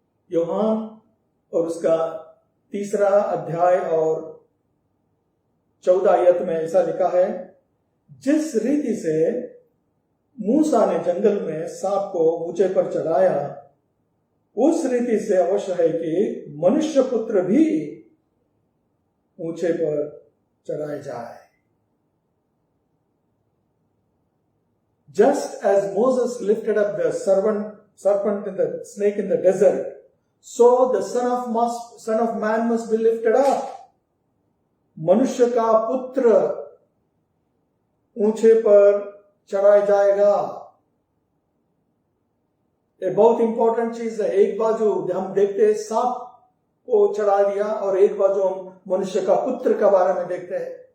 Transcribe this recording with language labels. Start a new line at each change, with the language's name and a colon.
Hindi: यूहन्ना और उसका 3 अध्याय और 14 आयत में ऐसा लिखा है, जिस रीति से मूसा ने जंगल में सांप को ऊंचे पर चढ़ाया, उस रीति से अवश्य है कि मनुष्य पुत्र भी ऊंचे पर चढ़ाए जाए।
English: Just as Moses lifted up the serpent in the snake in the desert, so the son of man must be lifted up.
Hindi: मनुष्य का पुत्र ऊंचे पर चढ़ाया जाएगा। ये बहुत इंपॉर्टेंट चीज है। एक बाजू हम देखते हैं सांप को चढ़ा दिया, और एक बाजू हम मनुष्य का पुत्र के बारे में देखते हैं।